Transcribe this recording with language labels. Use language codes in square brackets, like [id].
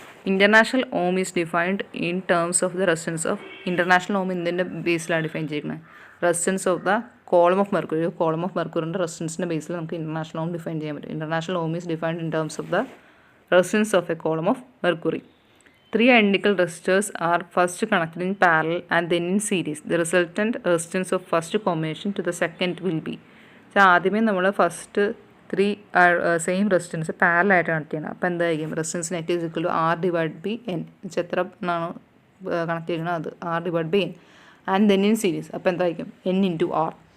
[ml] International Om is defined in terms of the resistance of, international ഓം ഇതിൻ്റെ ബേസിലാണ് define ചെയ്യുന്നത്. [en] resistance of the column of mercury, [ml] column of മെർക്കുറിൻ്റെ റെസിസ്റ്റൻസിൻ്റെ ബേസിൽ നമുക്ക് international ഓം define ചെയ്യാൻ പറ്റും. [en] International ohm is defined in terms of the resistance of a column of mercury. 3 identical resistors are first connected in parallel and then in series. The resultant resistance of first combination to the second will be. [ml] ആദ്യമേ നമ്മൾ first 3 same resistance parallel ആയിട്ട് connect ചെയ്യണം. അപ്പോൾ എന്തായിരിക്കും? [en] Resistance net is equal to R/N. [ml] എത്ര ആണോ connect ചെയ്യുന്നത് അത് R/N. [en] And then in series. [ml] അപ്പോൾ എന്തായിരിക്കും? [en] N × R.